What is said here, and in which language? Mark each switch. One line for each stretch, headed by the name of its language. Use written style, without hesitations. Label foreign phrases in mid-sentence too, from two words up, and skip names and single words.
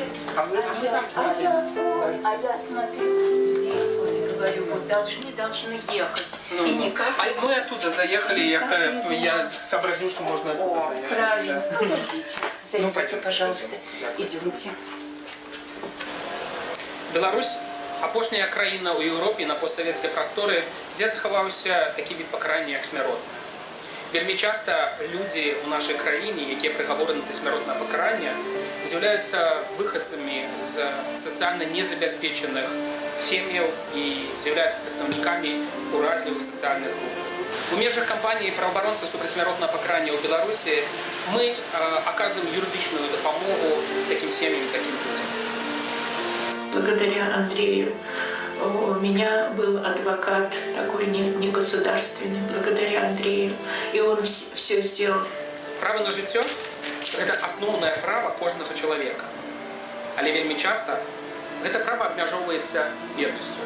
Russian: А я смотрю здесь, вот и говорю, вот должны ехать. Ну, И никак. а мы оттуда заехали, я сообразил, что можно оттуда заехать. Правильно. Да. Зайдите, пойдемте, пожалуйста. пойдемте. Идемте.
Belarusian: Беларусь – апошняя краіна ў Еўропе на постсавецкай прасторы, дзе захаваўся такі від пакарання, як смяротна. Вельмі часта людзі ў нашай краіне, якія прыгавораны да смяротнага пакарання, з'яўляюцца выхадцамі з сацыяльна незабяспечаных сем'яў і з'яўляюцца прадстаўнікамі уразлівых сацыяльных груп. У межах кампаніі праваабаронцаў супраць смяротнага пакарання ў Беларусі мы аказваем юрыдычную дапамогу такім сем'ям, такім людзям.
Russian: Благодаря Андрею у меня был адвокат такой не государственный, благодаря Андрею, и он все сделал.
Belarusian: Права на жыццё – гэта асноўнае права кожнага чалавека. Але вельмі часта гэта права абмяжоўваецца беднасцю.